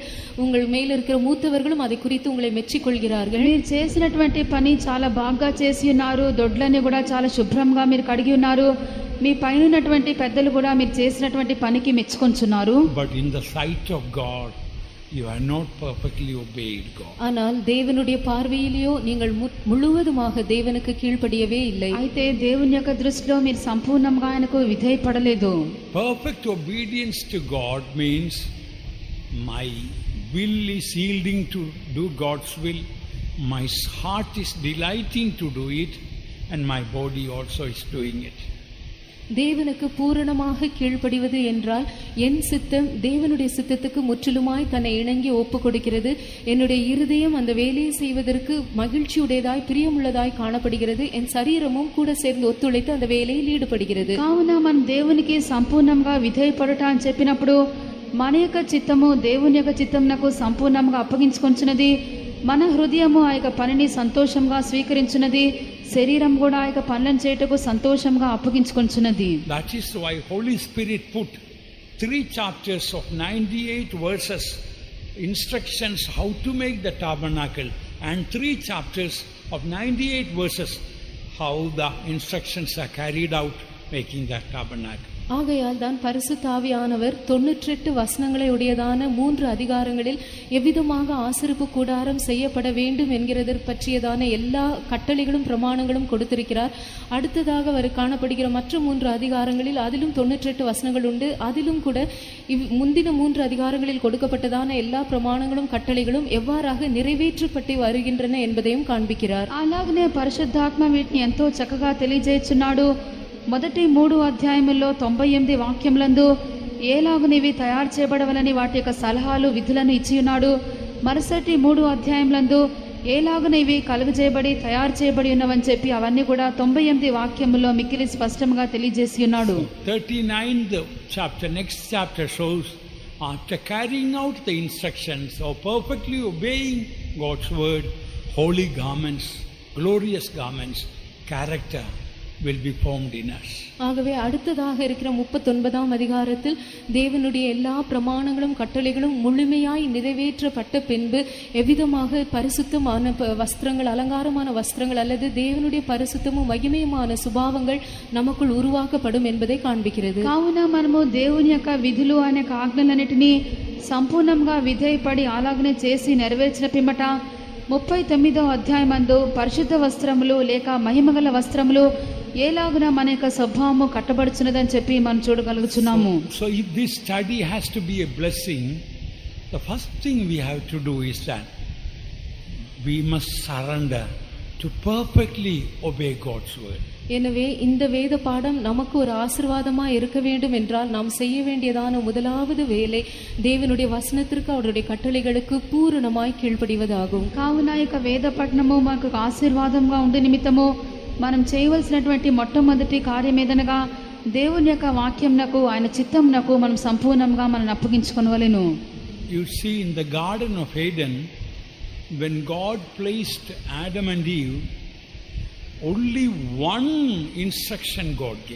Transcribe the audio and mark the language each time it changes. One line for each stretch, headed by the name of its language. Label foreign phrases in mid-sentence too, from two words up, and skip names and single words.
Tamil: உங்கள் மேல் இருக்கிற மூத்தவர்களும் அதை குறித்து உங்களை மெச்சிக்கொள்கிறார்கள்.
Telugu: మీరు చేసినటువంటి పని చాలా బాగా చేసి ఉన్నారు. దొడ్లని కూడా చాలా శుభ్రంగా మీరు కడిగి ఉన్నారు. మీ పైన ఉన్నటువంటి పెద్దలు కూడా మీరు చేసినటువంటి పనికి మెచ్చుకొంచున్నారు.
English: But in the sight of God, you are not perfectly obeyed God.
Tamil: ஆனால் தேவனுடைய பார்வையிலேயோ நீங்கள் முழுவதுமாக தேவனுக்கு கீழ்ப்படியவே இல்லை.
Telugu: అయితే దేవుని యొక్క దృష్టిలో మీరు సంపూర్ణంగా ఆయనకు విధేయపడలేదు.
English: Perfect obedience to God means my will is yielding to do God's will, my heart is delighting to do it, and my body also is doing it.
Tamil: தேவனுக்கு பூரணமாக கீழ்ப்படிவது என்றால் என் சித்தம் தேவனுடைய சித்தத்துக்கு முற்றிலுமாய் தன்னை இணங்கி ஒப்பு கொடுக்கிறது. என்னுடைய இருதயம் அந்த வேலையை செய்வதற்கு மகிழ்ச்சியுடையதாய், பிரியமுள்ளதாய் காணப்படுகிறது. என் சரீரமும் கூட சேர்ந்து ஒத்துழைத்து அந்த வேலையில் ஈடுபடுகிறது.
Telugu: కావున మన దేవునికి సంపూర్ణంగా విధేయపడుట అని చెప్పినప్పుడు మన యొక్క చిత్తము దేవుని యొక్క చిత్తమునకు సంపూర్ణంగా అప్పగించుకొంచున్నది. మన హృదయము ఆ యొక్క పనిని సంతోషంగా స్వీకరించున్నది. శరీరం కూడా ఆ యొక్క పనులను చేయుటకు సంతోషంగా అప్పగించుకొంచున్నది.
English: That is why Holy Spirit put 3 chapters of 98 verses instructions how to make the tabernacle, and 3 chapters of 98 verses how the instructions are carried out making that tabernacle.
Tamil: ஆகையால் தான் பரிசுத்த ஆவியானவர் 98 வசனங்களை உடையதான 3 அதிகாரங்களில் எவ்விதமாக ஆசரிப்பு கூடாரம் செய்யப்பட வேண்டும் என்கிறது பற்றியதான எல்லா கட்டளைகளும் பிரமாணங்களும் கொடுத்திருக்கிறார். அடுத்ததாக அவர் காணப்படுகிற மற்ற 3 அதிகாரங்களில் அதிலும் 98 வசனங்கள் உண்டு. அதிலும் கூட முந்தின 3 அதிகாரங்களில் கொடுக்கப்பட்டதான எல்லா பிரமாணங்களும் கட்டளைகளும் எவ்வாறாக நிறைவேற்றப்பட்டு வருகின்றன என்பதையும் காண்பிக்கிறார்.
Telugu: అలాగనే పరిశుద్ధాత్మ వీటిని ఎంతో చక్కగా తెలియజేస్తున్నాడు. మొదటి 3 అధ్యాయముల్లో 98 వాక్యములందు ఏలాగునివి తయారు చేయబడవలని వాటి యొక్క సలహాలు, విధులను ఇచ్చి ఉన్నాడు. మరుసటి 3 అధ్యాయములందు ఏలాగునివి కలుగజేయబడి తయారు చేయబడి ఉన్నవని చెప్పి అవన్నీ కూడా 98 వాక్యముల్లో మిక్కిలి స్పష్టంగా తెలియజేసి ఉన్నాడు.
English: 39th chapter, next chapter shows after carrying out the instructions or perfectly obeying God's word, holy garments, glorious garments, character will be formed in us.
Tamil: ஆகவே அடுத்ததாக இருக்கிற 39ஆம் அதிகாரத்தில் தேவனுடைய எல்லா பிரமாணங்களும் கட்டளைகளும் முழுமையாய் நிறைவேற்றப்பட்ட பின்பு எவ்விதமாக பரிசுத்தமான வஸ்திரங்கள், அலங்காரமான வஸ்திரங்கள் அல்லது தேவனுடைய பரிசுத்தமும் மகிமையுமான சுபாவங்கள் நமக்குள் உருவாக்கப்படும் என்பதை காண்பிக்கிறது.
Telugu: కావున మనము దేవుని యొక్క విధులు అనే ఆజ్ఞలన్నిటినీ సంపూర్ణంగా విధేయపడి అలాగనే చేసి నెరవేర్చిన పిమ్మట 39వ అధ్యాయమందు పరిశుద్ధ వస్త్రములు లేక మహిమగల వస్త్రములు ఏలాగున మన యొక్క స్వభావము కట్టబడుచున్నదని చెప్పి మనం చూడగలుగుతున్నాము.
English: So if this study has to be a blessing, the first thing we have to do is that we must surrender to perfectly obey God's word.
Tamil: எனவே இந்த வேத பாடம் நமக்கு ஒரு ஆசீர்வாதமாய் இருக்க வேண்டும் என்றால் நாம் செய்ய வேண்டியதான முதலாவது வேலை தேவனுடைய வசனத்திற்கு அவருடைய கட்டளைகளுக்கு பூரணமாய் கீழ்ப்படிவதாகும்.
Telugu: కావున ఇక వేద పఠనము మనకు ఆశీర్వాదంగా ఉండే నిమిత్తము మనం చేయవలసినటువంటి మొట్టమొదటి కార్యం ఏదనగా దేవుని యొక్క వాక్యంనకు ఆయన చిత్తంనకు మనం సంపూర్ణంగా మనం అప్పగించుకొనవలెను.
English: You see, in the Garden of Eden, when God placed Adam and Eve, only one instruction God gave.